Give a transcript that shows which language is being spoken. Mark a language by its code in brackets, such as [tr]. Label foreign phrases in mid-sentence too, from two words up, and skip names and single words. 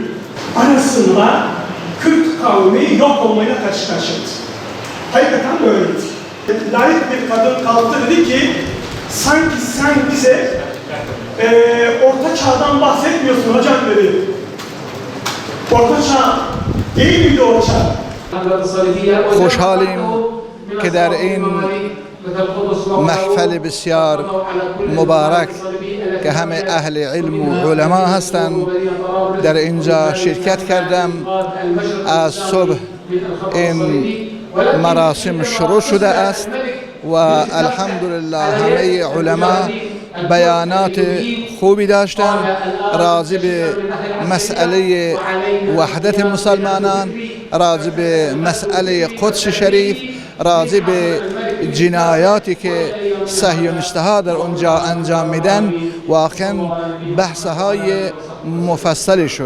[tr] Arasında Kürt kavmi yok olmayla karşı karşıyaydı. Hakikaten böyleydi. Layık bir kadın kalktı dedi ki, sanki sen bize Orta Çağ'dan bahsetmiyorsun hocam dedi. Orta Çağ değil miydi o çağ? [fa] خوشحالیم که در این محفل بسیار مبارک که همه اهل علم و علما هستند در اینجا شرکت کردم. از صبح این مراسم شروع شده است و الحمدلله همه علما بیانات خوبی داشتند راجع به مسئله وحدت مسلمانان، راجع به مسئله قدس شریف، راجع به جنایاتی که صهیونیست‌ها در اونجا انجام میدن واقعا بحث‌های مفصلی شد.